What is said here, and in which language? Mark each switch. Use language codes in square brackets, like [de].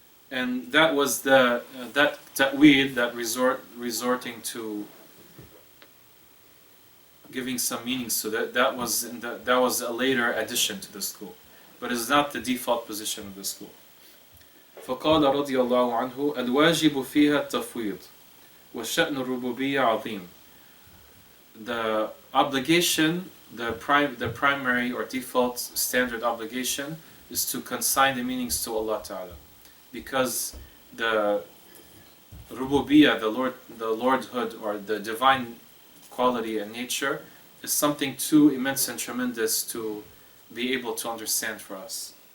[en] And that was that ta'weed, that resorting to giving some meanings to that. That was a later addition to the school, but it's not the default position of the school. [ar] فقال رضي الله عنه الواجب فيها التفويض وشأن الربوبية عظيم. [en] The obligation, the primary or default standard obligation, is to consign the meanings to Allah Ta'ala, because the rububiyyah, the lordhood, or the divine quality and nature, is something too immense and tremendous to be able to understand for us.